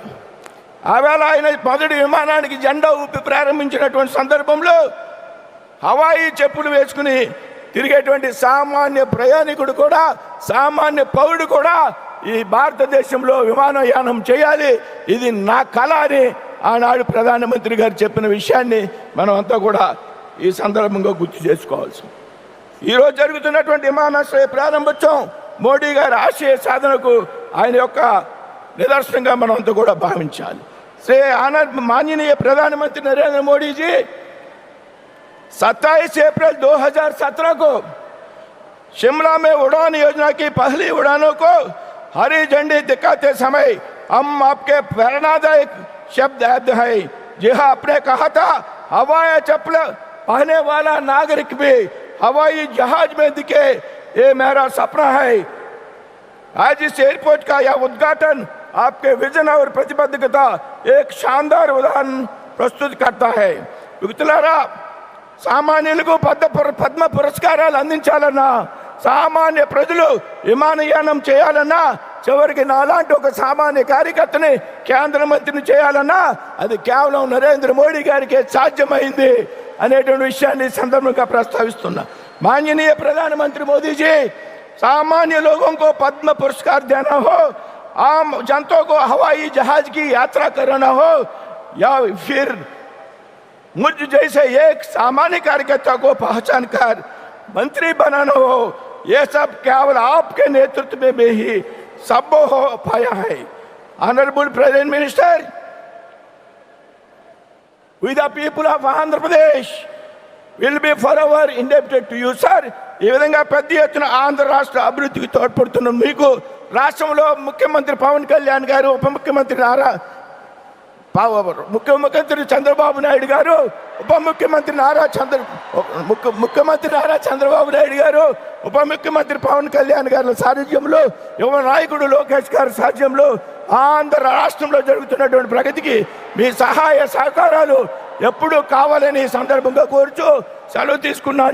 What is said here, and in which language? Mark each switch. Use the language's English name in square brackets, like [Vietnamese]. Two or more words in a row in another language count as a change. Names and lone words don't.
[Telugu] ఆవేళ ఆయన మొదటి విమానానికి జెండా ఊపి ప్రారంభించినటువంటి సందర్భంలో హవాయి చెప్పులు వేసుకుని తిరిగేటువంటి సామాన్య ప్రయాణికుడు కూడా, సామాన్య పౌరుడు కూడా ఈ భారతదేశంలో విమానయానం చేయాలి, ఇది నా కళ అని ఆనాడు ప్రధానమంత్రి గారు చెప్పిన విషయాన్ని మనం అంతా కూడా ఈ సందర్భంగా గుర్తు చేసుకోవాల్సి. ఈరోజు జరుగుతున్నటువంటి విమానాశ్రయ ప్రారంభోత్సవం మోడీ గారి ఆశయ సాధనకు ఆయన యొక్క [Hindi] निदर्शन मन भावी श्री माननीय प्रधानमंत्री नरेंद्र मोदी जी 27 अप्रैल 2017 को शिमला में उड़ान योजना की पहली उड़ानों को हरी झंडी दिखाते समय हम आपके प्रेरणादायक शब्द याद है। जी हाँ, आपने कहा था हवाई चप्पल पहने वाला नागरिक भी हवाई जहाज में दिखे, ये मेरा सपना है। आज इस एयरपोर्ट का यह उद्घाटन आपके विजन और प्रतिबद्धता एक शानदार उदाहरण प्रस्तुत करता है। [Telugu] मित्रुलारा, సామాన్యులకు పద్మ పురస్కారాలు అందించాలన్నా, సామాన్య ప్రజలు విమానయానం చేయాలన్నా, చివరికి నాలాంటి ఒక సామాన్య కార్యకర్తని కేంద్ర మంత్రిని చేయాలన్నా అది కేవలం నరేంద్ర మోడీ గారికి సాధ్యమైంది అనేటువంటి విషయాన్ని సందర్భంగా ప్రస్తావిస్తున్నా। [Hindi] माननीय प्रधानमंत्री मोदी जी, सामान्य लोगों को पद्म पुरस्कार देना हो, आम जनता को हवाई जहाज की यात्रा कराना हो या फिर मुझ जैसे एक सामान्य कार्यकर्ता को पहचान कर मंत्री बनाना हो, यह सब केवल आपके नेतृत्व में ही संभव हो पाया है। [English] honourable president minister, we the people of Andhra Pradesh will be forever indebted to you, sir। [Telugu] ఈ విధంగా పెద్ద ఎత్తున ఆంధ్ర రాష్ట్ర అభివృద్ధికి తోడ్పడుతున్న మీకు రాష్ట్రంలో ముఖ్యమంత్రి పవన్ కళ్యాణ్ గారు, ఉప ముఖ్యమంత్రి నారా ముఖ్యమంత్రి చంద్రబాబు నాయుడు గారు, ముఖ్యమంత్రి నారా చంద్రబాబు నాయుడు గారు, ఉప ముఖ్యమంత్రి పవన్ కళ్యాణ్ గారి సారథ్యంలో, యువ నాయకుడు లోకేష్ గారి సారథ్యంలో ఆంధ్ర రాష్ట్రంలో జరుగుతున్నటువంటి ప్రగతికి మీ సహాయ సహకారాలు ఎప్పుడూ కావాలని ఈ సందర్భంగా కోరుచూ సెలవు తీసుకున్నాను.